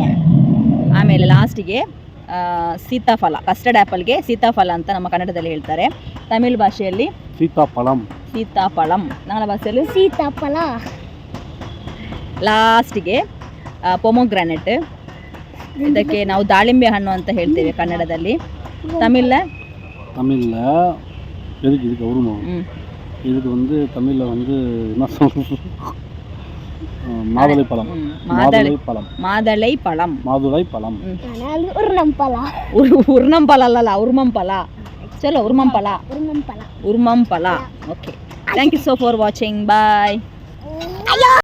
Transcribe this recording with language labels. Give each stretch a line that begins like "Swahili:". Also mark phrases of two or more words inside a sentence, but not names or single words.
Kannada: ಆಮೇಲೆ ಲಾಸ್ಟಿಗೆ ಸೀತಾಫಲ,
English: custard appleಗೆ
Kannada: ಸೀತಾಫಲ ಅಂತ ನಮ್ಮ ಕನ್ನಡದಲ್ಲಿ ಹೇಳ್ತಾರೆ. ತಮಿಳ್ ಭಾಷೆಯಲ್ಲಿ ಸೀತಾಫಳಂ. ನನ್ನ ಭಾಷೆಯಲ್ಲಿ ಸೀತಾಫಲ. ಲಾಸ್ಟಿಗೆ ಪೊಮೊಗ್ರಾನೆಟ್, ಇದಕ್ಕೆ ನಾವು ದಾಳಿಂಬೆ ಹಣ್ಣು ಅಂತ ಹೇಳ್ತೇವೆ ಕನ್ನಡದಲ್ಲಿ. ತಮಿಳ
Tamil: இதுக்கு வந்து தமிழ்ல வந்து என்ன சொல்றது, மாதுளை பழம்.
Kannada: ಉರ್ನಂಪಲ ಅಲ್ಲ, ಉರ್ಮಂಪಲ. ಚಲೋ, ಉರ್ಮಂಪಲ. ಓಕೆ,
English: Thank you so far watching. Bye.